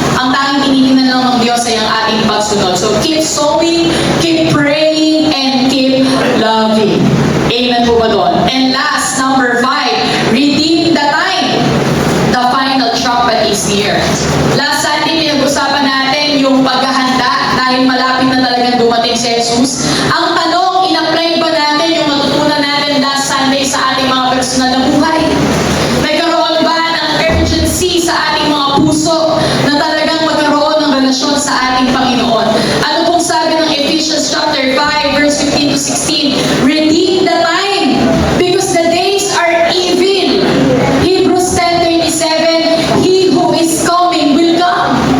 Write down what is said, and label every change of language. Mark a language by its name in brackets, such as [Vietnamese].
[Filipino] Ang tanging tinitingnan lang ng Diyos ay ang ating pagsunod. [English] So keep sowing, keep praying, and keep loving. Amen [Filipino] po ba doon? [English] And last, number 5, redeem the time. The final trumpet is here. Last Sunday, [Filipino] pinag-usapan natin yung paghahanda dahil malapit na talagang dumating si Jesus. Ang tanong, in-apply ba natin yung natutunan natin last Sunday sa ating mga personal na buhay? Nagkaroon ba ng urgency sa ating mga puso na talagang magkaroon ng relasyon sa ating Panginoon? Ano pong sabi ng Ephesians chapter 5, verse 15 to 16? [English] Redeem the time because the days are evil. Hebrews 10:27, He who is coming will come.